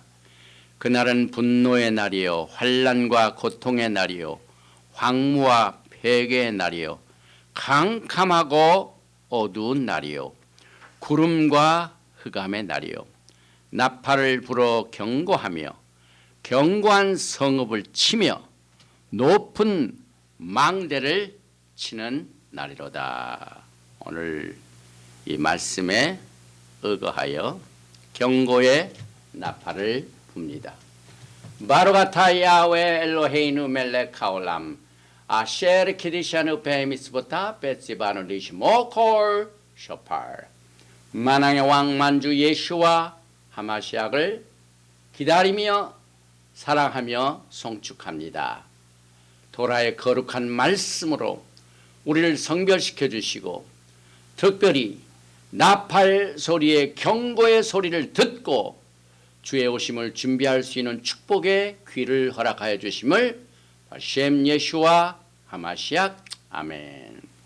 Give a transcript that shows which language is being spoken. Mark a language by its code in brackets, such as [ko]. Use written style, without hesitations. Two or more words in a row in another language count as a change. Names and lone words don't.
[ko] 그날은 분노의 날이요 환난과 고통의 날이요 황무와 폐괴의 날이요 캄캄하고 어두운 날이요 구름과 흑암의 날이요 나팔을 불어 경고하며 견고한 성읍을 치며 높은 망대를 치는 날이로다. 오늘 이 말씀에 의거하여 경고의 나팔을 붑니다. [he] ברוך אתה יהוה אלוהינו מלך העולם אשר קידשנו במצוותיו וציוונו לשמוע קול שופר. [ko] 만왕의 왕 만주 예수와 하마시약을 기다리며 사랑하며 송축합니다. 도라의 거룩한 말씀으로 우리를 성별시켜 주시고 특별히 나팔 소리의 경고의 소리를 듣고 주의 오심을 준비할 수 있는 축복의 귀를 허락하여 주심을 셴 예수와 하마시약 아멘.